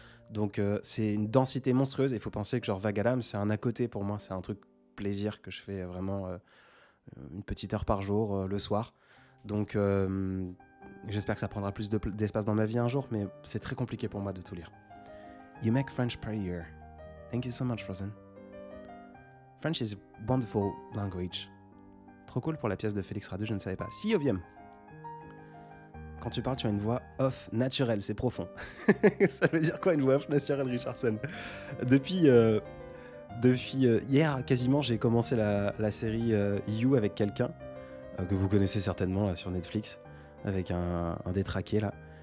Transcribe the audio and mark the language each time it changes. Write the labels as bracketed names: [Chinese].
[French] Donc c'est une densité monstrueuse. Il faut penser que genre Vagalam, c'est un à côté pour moi, c'est un truc plaisir que je fais vraiment une petite heure par jour le soir. Donc j'espère que ça prendra plus d'espace dans ma vie un jour, mais c'est très compliqué pour moi de tout lire. [English] You make French prayer. Thank you so much, Frozen. French is a wonderful language. [French] Trop cool pour la pièce de Félix Radu, je ne savais pas. Si, Oviem. Quand tu parles, tu as une voix off naturelle, c'est profond. Ça veut dire quoi une voix off naturelle, Richardson? Depuis hier, quasiment, j'ai commencé la série You avec quelqu'un, que vous connaissez certainement là, sur Netflix, avec un détraqué là.